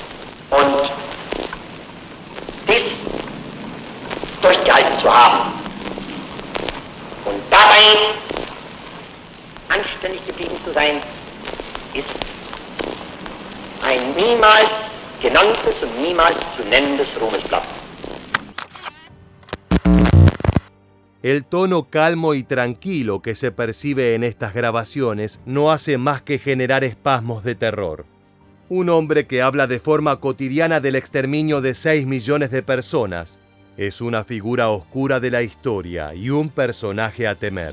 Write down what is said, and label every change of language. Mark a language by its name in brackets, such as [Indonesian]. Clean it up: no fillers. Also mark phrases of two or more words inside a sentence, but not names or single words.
[German] Und dies durchgehalten zu haben und dabei anständig geblieben zu sein, ist ein niemals genanntes und niemals zu nennendes Ruhmesblatt. [Spanish] El tono calmo y tranquilo que se percibe en estas grabaciones no hace más que generar espasmos de terror. Un hombre que habla de forma cotidiana del exterminio de 6 millones de personas es una figura oscura de la historia y un personaje a temer.